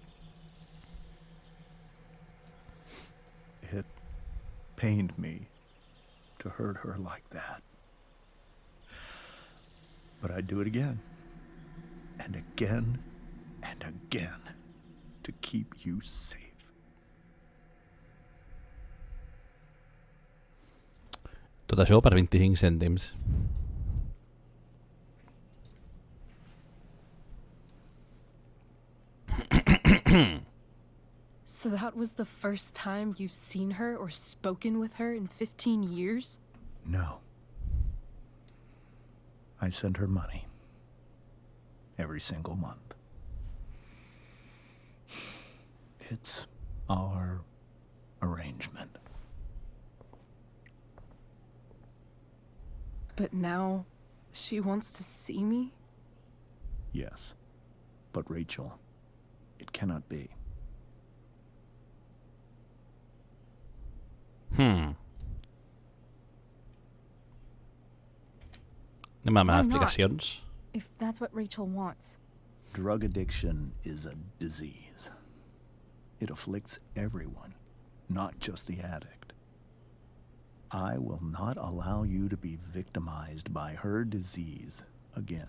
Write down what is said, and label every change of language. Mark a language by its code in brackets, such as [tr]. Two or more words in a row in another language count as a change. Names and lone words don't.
[en] It pained me to hurt her like that. But I'd do it again. and again and again to keep you safe. [ca] Tot això per 25 cèntims. [en] So that was the first time you've seen her or spoken with her in 15 years? No. I send her money. Every single month. It's our arrangement. But now, she wants to see me? Yes. But Rachel, it cannot be. [ca] Anem a demanar [en] Why not? [ca] explicacions. [en] If that's what Rachel wants. Drug addiction is a disease. It afflicts everyone, not just the addict. I will not allow you to be victimized by her disease again.